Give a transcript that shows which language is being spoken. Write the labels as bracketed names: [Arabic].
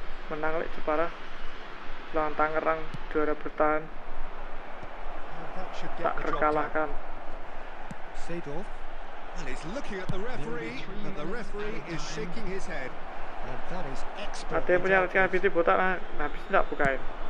[Indonesian] Menang lek Jepara lawan Tangerang, juara bertahan, tak terkalahkan. [English] Seedorf. And he's looking at the referee, and the referee is shaking his head. And that is expert. [Indonesian] Ada yang punya RCBT botak lah, habis tidak bukain.